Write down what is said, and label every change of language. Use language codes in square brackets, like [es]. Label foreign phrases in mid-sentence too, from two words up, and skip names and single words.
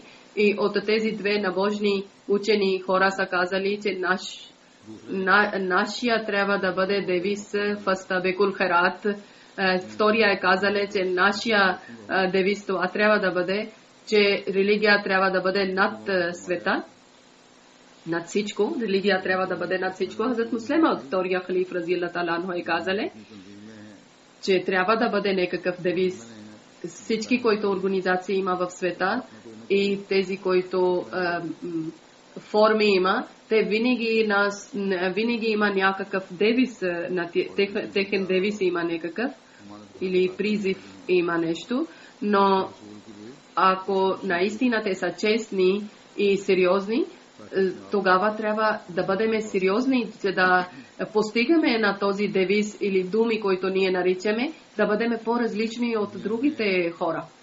[bg] И от тези две набожни учени хора са казали, че нашия трябва да бъде девиз [ar] فاستبقوا الخيرات. [bg] Втория е казале, че нашия девиз това трябва да бъде, че религия трябва да бъде над света, над всичко. Религия трябва да бъде над всичко. Хазрат Муслим Мауд, втория халиф [ar] رضي الله تعالى عنه, [bg] е казале, че трябва да бъде някакъв девиз. Всички, които организации има в света и тези, които форми има, те винаги има някакъв девиз, техен девиз има някакъв, или призив има нещо, но ако наистина те са честни и сериозни, тогава трябва да бъдем сериозни, за да постигаме на този девиз или думи, които ние наричаме, да бъдем по-различни от другите хора.